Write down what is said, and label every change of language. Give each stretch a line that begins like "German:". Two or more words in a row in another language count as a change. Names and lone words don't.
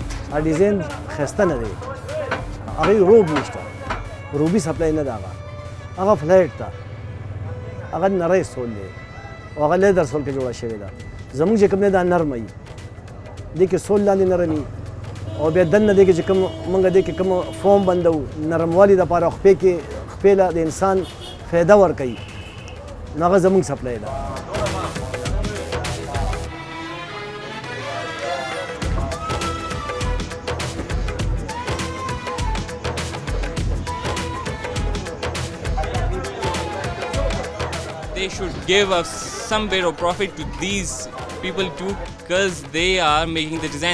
Pashto: ډیزاین ښایسته نه دی، هغې روب نشته، روبي سپلای نه ده، هغه فلیټ ده، هغه نری سول دی او هغه
English: leather sole
Pashto: کې جوړه شوې ده. زموږ چې کوم دی دا نرمه وي، دې کې سول لاندې نرم وي او بیا دننه دې کې چې کوم موږ دې کې کوم فوم بندو نرموالي دپاره خپې له د انسان فایده ورکوي، نو هغه زموږ سپلای ده.
English: They should give us some bit of profit to these people too, because they are making the designs.